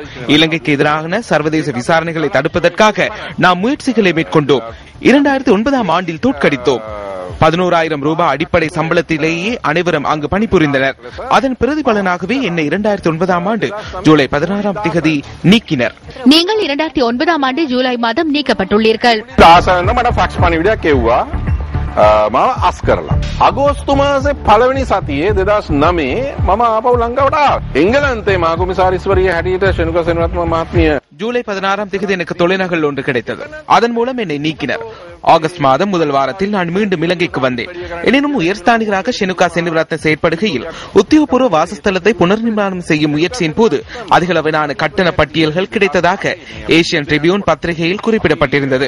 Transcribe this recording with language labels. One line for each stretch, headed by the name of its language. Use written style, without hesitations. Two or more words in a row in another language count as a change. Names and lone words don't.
Tamil: இலங்கைக்கு எதிரான சர்வதேச விசாரணைகளை தடுப்பதற்காக நாம் முயற்சிகளை மேற்கொண்டோம். 2009ஆம் ஆண்டில் தோற்கடித்தோம். 11,000 ரூபாய் அடிப்படை சம்பளத்திலேயே அனைவரும் அங்கு பணிபுரிந்தனர். அதன் பிரதிபலனாகவே என்னை 2009ஆம் ஆண்டு ஜூலை 16ஆம் தேதி நீக்கினர். நீங்கள் 2009ஆம் ஆண்டு ஜூலை மாதம் நீக்கப்பட்டுள்ளீர்கள்.
Sinhala: මාව අස් කරලා අගෝස්තු මාසේ පළවෙනි සතියේ 2009 මම ආපහු ලංකාවට ආවා. එංගලන්තේ මා කොමසාරිස්වරිය හැටියට ෂෙනුකා සෙනවිරත්න මහත්මිය
Tamil: ஜூலை 16ஆம் தேதி எனக்கு தொலைநகல் ஒன்று கிடைத்தது. அதன் மூலம் என்னை நீக்கினர். ஆகஸ்ட் மாதம் முதல் வாரத்தில் நான் மீண்டும் இலங்கைக்கு வந்தேன். எனினும் உயர்ஸ்தானிகராக ஷெனுகா செனவிரத்ன செயற்படுகையில் உத்தியோகபூர்வ வாசஸ்தலத்தை புனர் நிர்மாணம் செய்யும் முயற்சியின் போது அதிகளவிலான கட்டண பட்டியல்கள் கிடைத்ததாக ஏசியன் ட்ரிபியூன் பத்திரிகையில் குறிப்பிடப்பட்டிருந்தது.